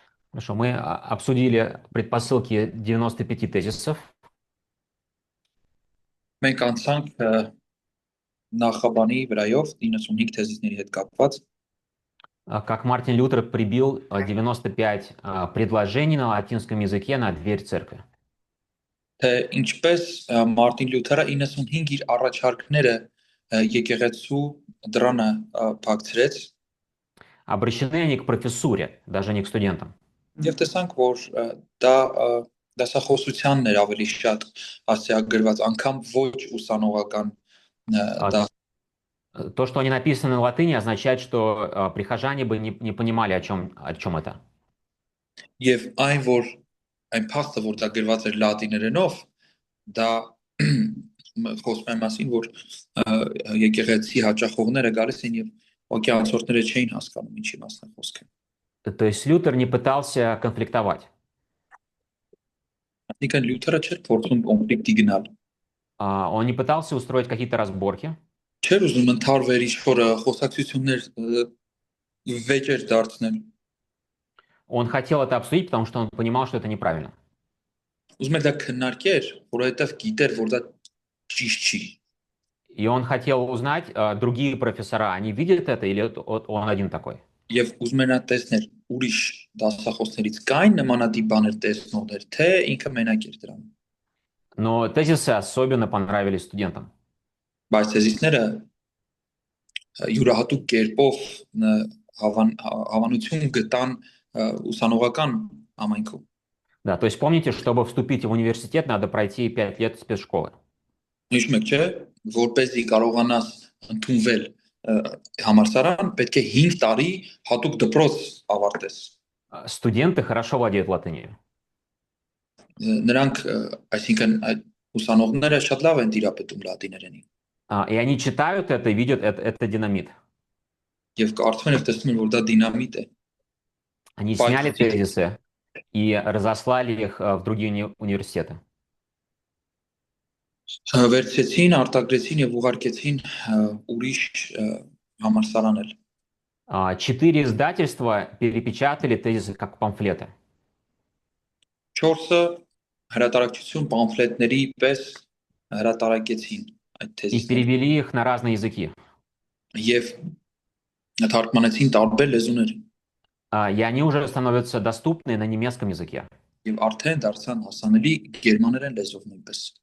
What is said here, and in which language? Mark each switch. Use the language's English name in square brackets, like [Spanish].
[Russian] Хорошо, мы обсудили предпосылки 95 тезисов. [Armenian] Մենք անցանք նախաբանի վրայով 95 թեզիսների հետ կապված, [Russian] Как Мартин Лютер прибил 95 предложений на латинском языке на дверь церкви. [Armenian] թե ինչպես Մարտին Լյութերը 95 իր առաջարկները եկեղեցու դրանը փակցրեց [Russian] Обращены они к профессуре, даже не к студентам. [Armenian] եւ տեսանք, որ դա դասախոսությանն էր ավելի շատ հասցեագրված, անգամ ոչ ուսանողական [Russian] А, [Armenian] դա [Russian] То, что они написаны на латыни, означает, что прихожане бы не понимали, о чем это. [Armenian] եւ այն որ այն փաստը, որ դա գրված էր լատիներենով, դա խոսում է մասին, որ եկեղեցի հաճախողները գալիս են եւ օկեանցորդները չէին հասկանում ինչի մասն է խոսքը։ [Russian] То есть Лютер не пытался конфликтовать. [Armenian] Այսինքն Լյութերը չէր փորձում կոնֆլիկտի գնալ։ [Russian] Он не пытался устроить какие-то разборки. [Armenian] Չէր ուզում ընթարվեր ինչ-որ խոսակցություններ վեճեր դարձնել։ [Russian] Он хотел это обсудить, потому что он понимал, что это неправильно. [Armenian] Ուզում էր դա քննարկեր, որովհետեւ գիտեր, որ դա ճիշտ չի։ [Russian] И он хотел узнать, другие профессора, они видят это или он один такой. [Armenian] Եվ ուզում էր նա տեսնել ուրիշ դասախոսներից կային նմանատիպ բաներ տեսնողներ, թե ինքը մենակ էր դրանում։ [Russian] Но тезисы особенно понравились студентам. [Armenian] Բայց թեզիսները յուրահատուկ կերպով հավանություն գտան ուսանողական համայնքում։ [Russian] Да, то есть помните, чтобы вступить в университет, надо пройти 5 лет спецшколы. [Armenian] Հիշում եք, չէ՞, որպեսզի կարողանաս ընդունվել համալսարան, պետք է 5 տարի հատուկ դպրոց ավարտես։ [Russian] Студенты хорошо владеют латынью. [Armenian] Նրանք, այսինքն այդ ուսանողները շատ լավ են տիրապետում լատիներենին։ [Russian] И они читают это и видят, это динамит. [Armenian] Եվ կարծում են եւ տեսնում են, որ դա դինամիտ է։ [Russian] Они сняли [Armenian] Պայթուցիկ [Russian] тезисы и разослали их в другие университеты. [Armenian] վերցեցին, արտագրեցին եւ ուղարկեցին ուրիշ համալսարանել։ [Russian] 4 издательства перепечатали тезисы как памфлеты. [Armenian] 4-ը հրատարակչություն պամֆլետների պես հրատարակեցին այդ [Russian] И [Armenian] թեզիսները [Russian] перевели их на разные языки. [Armenian] եւ թարգմանեցին տարբեր լեզուներ [Russian] И они уже становятся доступны на немецком языке. [Armenian] եւ արդեն дարձան հասանելի գերմաներեն լեզվով նույնպես